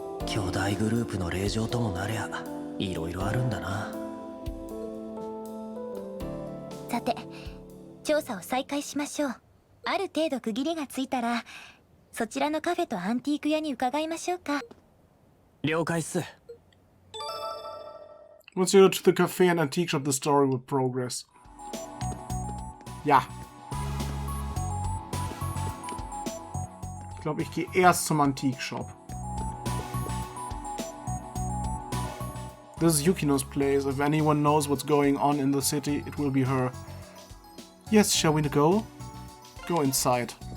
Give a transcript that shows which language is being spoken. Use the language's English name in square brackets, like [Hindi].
[Japanese] 兄弟グループの令状ともなりゃいろいろあるんだな。さて、調査を再開しましょう。ある程度区切りがついたらそちらのカフェとアンティーク屋に伺いましょうか。了解っす。 [English] Once you go to the cafe and antique shop, the story will progress. [German] Ja. Ich glaube, ich gehe erst zum Antique Shop. [English] This is Yukino's place. If anyone knows what's going on in the city, it will be her. Yes, shall we go? Go inside.